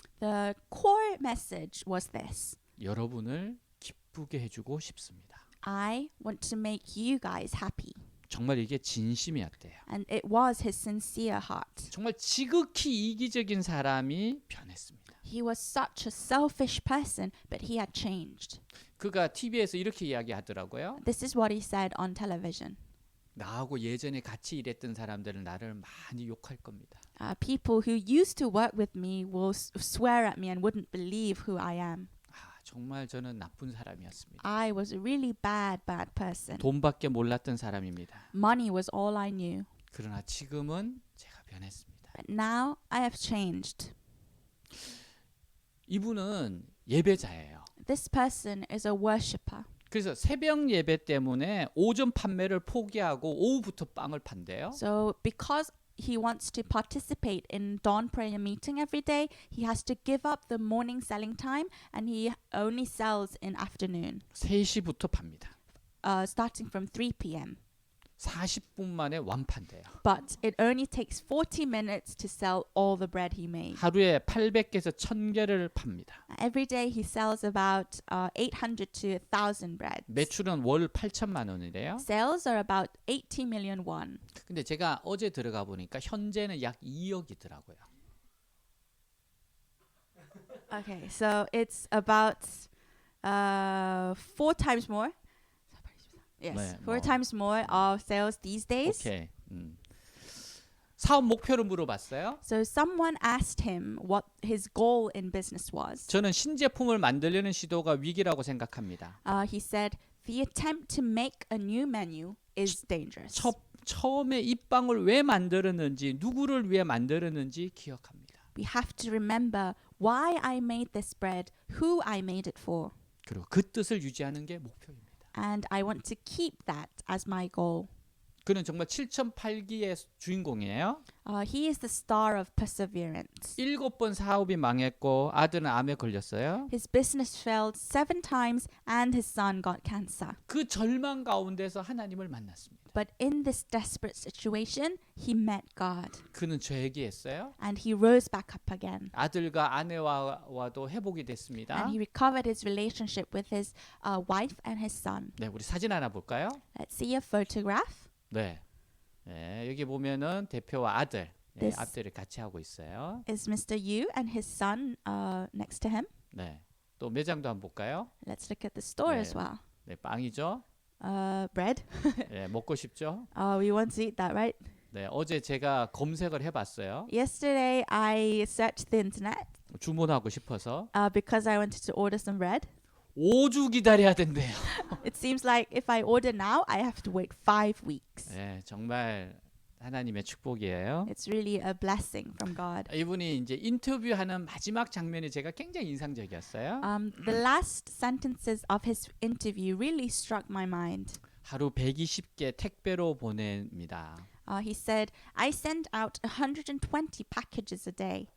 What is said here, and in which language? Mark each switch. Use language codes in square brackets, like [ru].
[en] The core message was this. [ko] 여러분을 기쁘게 해주고 싶습니다. [en] I want to make you guys happy. [ko] 정말 이게 진심이었대요. [en] And it was his sincere heart. [ko] 정말 지극히 이기적인 사람이 변했습니다. [en] He was such a selfish person, but he had changed. [ko] 그가 TV에서 이렇게 이야기하더라고요. [en] This is what he said on television. [ko] 나하고 예전에 같이 일했던 사람들은 나를 많이 욕할 겁니다. [en] People who used to work with me will swear at me and wouldn't believe who I am. [ko] 정말 저는 나쁜 사람이었습니다. [en] I was a really bad person. [ko] 돈밖에 몰랐던 사람입니다. [en] Money was all I knew. [ko] 그러나 지금은 제가 변했습니다. [en] But now I have changed. [ko] 이분은 예배자예요. [en] This person is a worshipper. [ko] 그래서 새벽 예배 때문에 오전 판매를 포기하고 오후부터 빵을 판대요. [en] So because he wants to participate in dawn prayer meeting every day, he has to give up the morning selling time and he only sells in afternoon. [ko] 3시부터 팝니다. [en] Starting from 3 p.m. [ko] 40분 만에 완판돼요. [en] But it only takes 40 minutes to sell all the bread he made. [ko] 하루에 800개에서 1000개를 팝니다. [en] Every day he sells about 800 to 1,000 breads. [ko] 매출은 월 8천만 원이래요. [en] Sales are about 80 million won. [ko] 근데 제가 어제 들어가 보니까 현재는 약 2억이더라고요. [en] Okay, so it's about 4 times more. Yes, [ko] 네, [en] 4 times more of sales these days. 오케이. [ko] 사업 목표를 물어봤어요. [en] So someone asked him what his goal in business was. [ko] 저는 신제품을 만들려는 시도가 위기라고 생각합니다. [en] He said, the attempt to make a new menu is dangerous. [ko] 처음에 이 빵을 왜 만들었는지, 누구를 위해 만들었는지 기억합니다. [en] We have to remember why I made this bread, who I made it for. [ko] 그리고 그 뜻을 유지하는 게 목표입니다. [en] And I want to keep that as my goal. [ko] 그는 정말 7008기의 주인공이에요. [en] He is the star of perseverance. [ko] 7번 사업이 망했고 아들은 암에 걸렸어요. [en] His business failed 7 times and his son got cancer. [ko] 그 절망 가운데서 하나님을 만났습니다. [en] But in this desperate situation, he met God. [ko] 그는 저에게 했어요. [en] And he rose back up again. [ko] 아들과 아내와도 회복이 됐습니다. [en] And he recovered his relationship with his wife and his son. [ko] 네, 우리 사진 하나 볼까요? [en] Let's see a photograph. [ko] 네. 네, 여기 보면은 대표와 아들, 네, [en] This [ko] 앞뒤를 같이 하고 있어요. [en] is Mr. Yu and his son next to him. [ko] 네. 또 매장도 한번 볼까요? [en] Let's look at the store [ko] 네. [en] as well. [ko] 네, 빵이죠. [en] Bread. [ko] 네, 먹고 싶죠? [en] We want to eat that, right? [ko] 네, 어제 제가 검색을 해봤어요. [en] Yesterday, I searched the internet [ko] 주문하고 싶어서 [en] because I wanted to order some bread. [ko] 5주 기다려야 된대요. [en] It seems like if I order now, I have to wait 5 weeks. [ko] 네, 정말 하나님의 축복이에요. [en] It's really a blessing from God. [ko] 이분이 이제 인터뷰하는 마지막 장면이 제가 굉장히 인상적이었어요. [en] The last sentences of his interview really struck my mind. [ko] 하루 120개 택배로 보냅니다. [en] He said, I send out 120 packages a day.